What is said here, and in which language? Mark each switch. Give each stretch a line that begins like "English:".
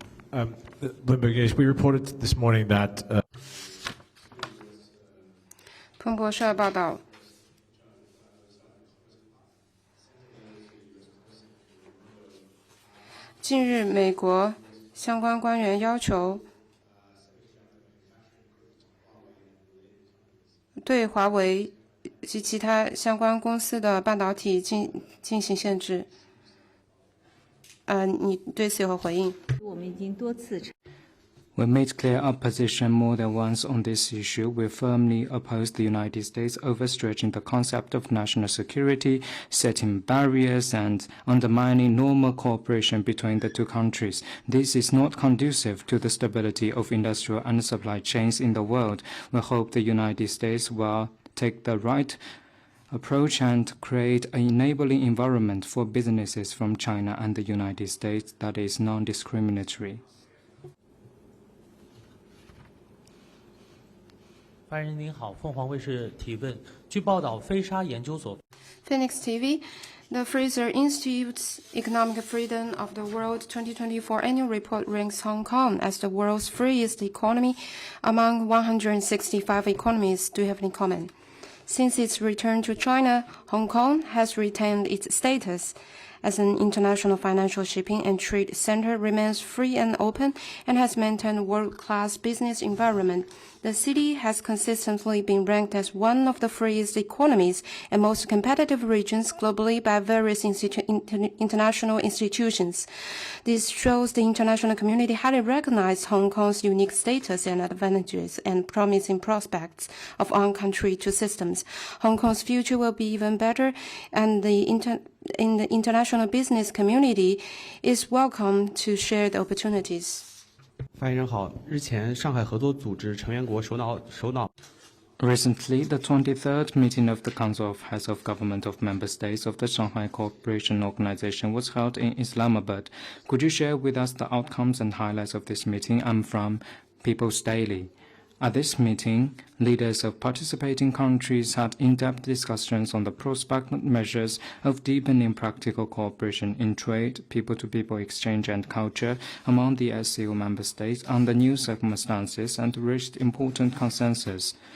English: Bloomberg, we reported this morning that
Chinese: 彭博社报道，近日，美国相关官员要求对华为及其他相关公司的半导体进行限制。你对此有何回应？我们已经多次
English: We made clear our position more than once on this issue. We firmly oppose the United States overstretching the concept of national security, setting barriers, and undermining normal cooperation between the two countries. This is not conducive to the stability of industrial and supply chains in the world. We hope the United States will take the right approach and create an enabling environment for businesses from China and the United States that is non-discriminatory.
Chinese: 发言人您好，凤凰卫视提问。据报道，飞沙研究所
English: Phoenix TV, the Fraser Institute's Economic Freedom of the World 2024 annual report ranks Hong Kong as the world's freest economy among 165 economies. Do you have any comment? Since its return to China, Hong Kong has retained its status as an international financial shipping and trade center remains free and open and has maintained world-class business environment. The city has consistently been ranked as one of the freest economies and most competitive regions globally by various international institutions. This shows the international community highly recognized Hong Kong's unique status and advantages and promising prospects of on-country to systems. Hong Kong's future will be even better, and in the international business community is welcome to share the opportunities.
Chinese: 发言人好，日前上海合作组织成员国首脑
English: Recently, the 23rd meeting of the Council of Heads of Government of Member States of the Shanghai Cooperation Organization was held in Islamabad. Could you share with us the outcomes and highlights of this meeting? I'm from People's Daily. At this meeting, leaders of participating countries had in-depth discussions on the prospective measures of deepening practical cooperation in trade, people-to-people exchange and culture among the SCO member states under new circumstances and reached important consensus.